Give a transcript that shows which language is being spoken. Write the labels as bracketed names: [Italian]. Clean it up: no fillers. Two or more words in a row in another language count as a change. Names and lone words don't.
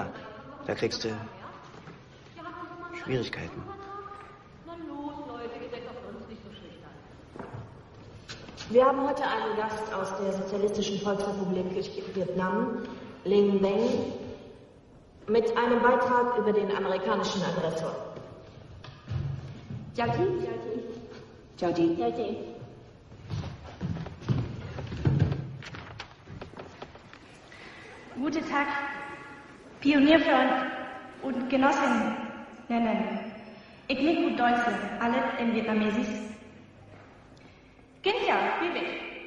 [German] Da kriegst du Schwierigkeiten. Wir haben heute einen Gast aus der Sozialistischen Volksrepublik Vietnam, Linh Beng, mit einem Beitrag über den amerikanischen Aggressor. [Vietnamese] Chào chị. Chào chị. Chào chị. [German] Guten Tag, Pionierfreund und Genossinnen. Ich bin gut Deutsche, alle in Vietnamesisch. [Vietnamese] Kính chào quý vị